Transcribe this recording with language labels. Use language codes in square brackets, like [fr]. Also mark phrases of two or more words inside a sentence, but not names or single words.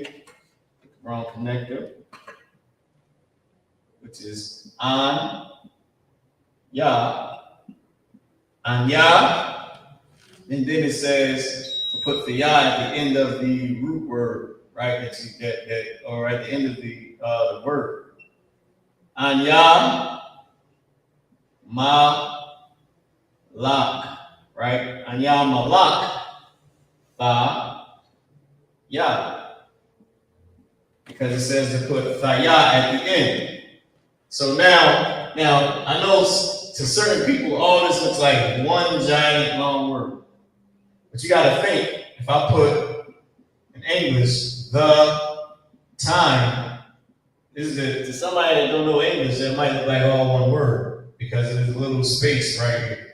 [en] Wrong connector. Which is [he] אן, יה, אניה. [en] And then it says to put the ya at the end of the root word, right? Or at the end of the word. [he] אניה, מה, לך, right? אניה, מה, לך, תה, יה. [en] Because it says to put [he] תה, יה [en] at the end. So now I know to certain people, all this looks like one giant long word. But you got to think, if I put in English, the time, to somebody that don't know English, that might look like all one word because there's a little space right here.